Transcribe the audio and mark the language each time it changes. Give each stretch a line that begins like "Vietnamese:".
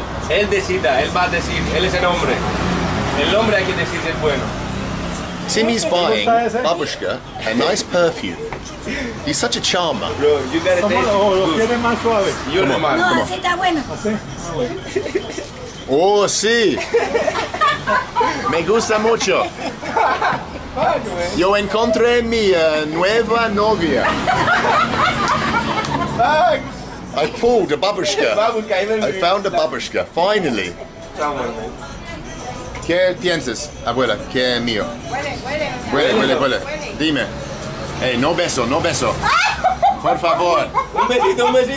Spanish: Él decida, él va a decir, él es el hombre. El hombre hay que decir es bueno.
English: Timmy's buying babushka a nice perfume. He's such a charmer. Bro, you gotta taste it. You're the man.
Spanish: No, así está bueno. Oh, sí. Me gusta mucho. Yo encontré mi nueva novia.
English: I pulled a babushka. I found a babushka, finally.
Spanish: ¿Qué piensas, abuela? ¿Qué es mío? Huele. Dime. Hey, no beso. Por favor. Un besito.